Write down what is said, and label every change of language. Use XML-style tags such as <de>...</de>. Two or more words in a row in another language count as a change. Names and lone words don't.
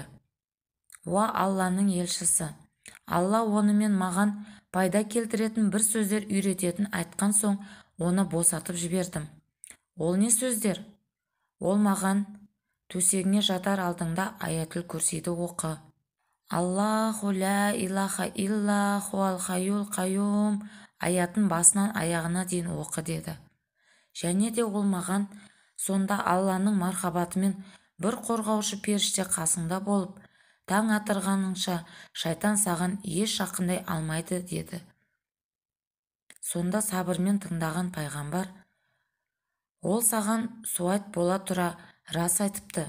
<kk>«Уа Алланың елшісі, Алла онымен маған пайда келтіретін бір сөздер үйрететін айтқан соң оны босатып жібердім». «Ол не сөздер?» «Ол маған төсегіне жатар алдыңда аятүл курсиді оқы.</kk> <ar>الله لا إله إلا هو الحي القيوم</ar> <kk>аятын басынан аяғына дейін оқы деді. Және де ол маған, сонда Алланың мархабатымен бір қорғаушы періште қасыңда болып, таң атырғаныңша шайтан саған еш жақындай алмайды деді. Сонда сабырмен тыңдаған пайғамбар, ол саған суайт бола тұра рас айтыпты.</kk>